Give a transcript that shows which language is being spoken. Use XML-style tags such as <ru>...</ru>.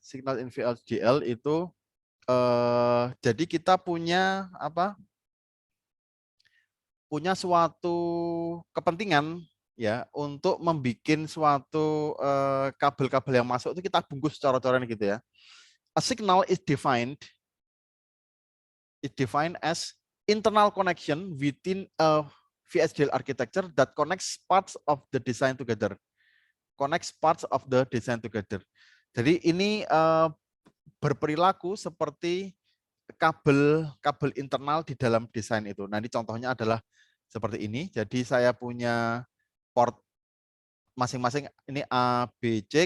<en>Signal in VHDL</en> <id>itu jadi kita punya apa? Punya suatu kepentingan ya untuk membuat suatu kabel-kabel yang masuk itu kita bungkus cor-coran gitu ya.</id> <en>A signal is defined as internal connection within a VHDL architecture that connects parts of the design together. Connects parts of the design together.</en> <id>Jadi ini berperilaku seperti kabel internal di dalam desain itu. Nah, ini contohnya adalah seperti ini. Jadi saya punya port masing-masing ini A, B, C.</id>